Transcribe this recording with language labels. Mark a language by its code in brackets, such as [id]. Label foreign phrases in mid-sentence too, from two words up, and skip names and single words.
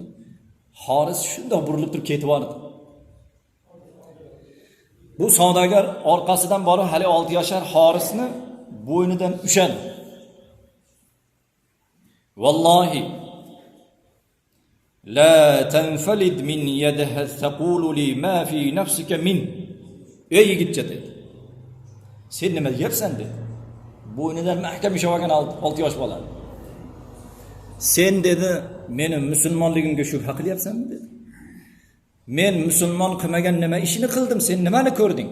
[uz] Haris shunday burilib turib ketib bordi. Bu savdogar orqasidan borib hali 6 yoshar Harisni bo'ynidan ushladi. [ar] "والله لا تنفلد من يدها تقول لي ما في نفسك من." [uz] Ey yigitcha dedi. "Sen nima deyapsan?" dedi. Bo'ynidan mahkam ushlab olgan 6 yosh bola. "Sen dedi, meni musulmonligimga shubha qilyapsanmi?" dedi. "Men musulmon qilmagan nima ishini qildim, sen nimani ko'rding?